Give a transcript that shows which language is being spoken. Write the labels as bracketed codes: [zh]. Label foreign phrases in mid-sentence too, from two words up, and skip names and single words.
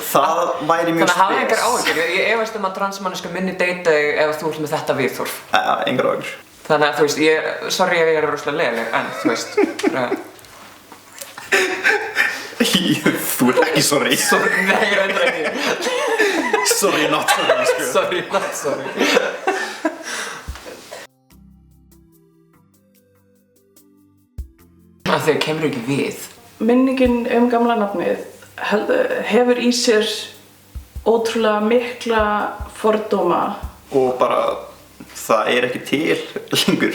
[is] Það væri mjög Þannig að hafa engar áhyggjur. Ég efast að transmanneska minni deyta þig ef þú ert með þetta viðhorf. Engar áhyggjur. Þannig að þú veist, sorry ef ég er rosalega leiðileg, en þú veist, Þú ert ekki sorry. Sorry, nei, ég reyndar ekki. [en] Sorry, not sorry, sko. Sorry, not sorry. [is] Þegar kemur ekki við. Minningin gamla nafnið hefur í sér ótrúlega mikla fordóma. Og bara, það er ekki til lengur.